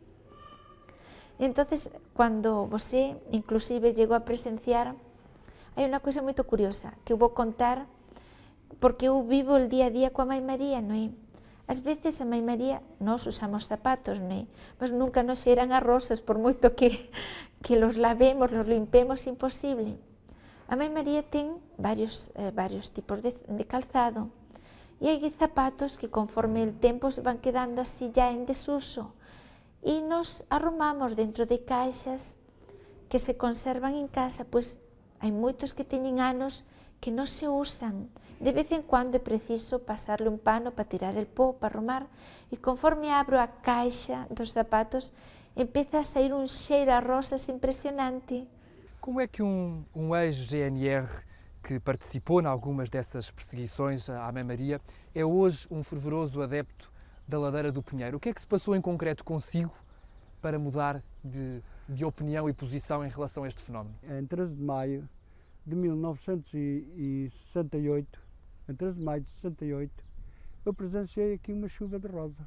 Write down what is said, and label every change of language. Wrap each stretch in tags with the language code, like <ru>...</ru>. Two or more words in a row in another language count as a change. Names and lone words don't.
<gl>Entonces, cando</gl> <pt>você, inclusive, chegou a presenciar,</pt> <gl>hai unha coisa moito curiosa que eu vou contar, porque eu vivo o día a día coa Mãe María, non é? Ás veces a Mãe María, nós usamos zapatos, non é? Mas nunca nos xeran as rosas, por moito que los lavemos, los limpemos, imposible. A Mãe María ten varios tipos de calzado,</gl> <es>Y hay zapatos que conforme el tiempo se van quedando así ya en desuso y nos arrumamos dentro de caixas que se conservan en casa, pues hay muchos que tienen anos que no se usan.</es> <gl>De vez en cuando é preciso pasarle un pano para tirar el pó, para arrumar, e conforme abro a caixa dos zapatos, empeza a sair un cheiro a rosas impresionante.</gl> <pt>Como é que um ex-GNR que participou em algumas dessas perseguições à Mãe Maria é hoje um fervoroso adepto da Ladeira do Pinheiro? O que é que se passou em concreto consigo para mudar de opinião e posição em relação a este fenómeno? Em 13 de maio de 1968, em 13 de maio de 68, eu presenciei aqui uma chuva de rosas.</pt>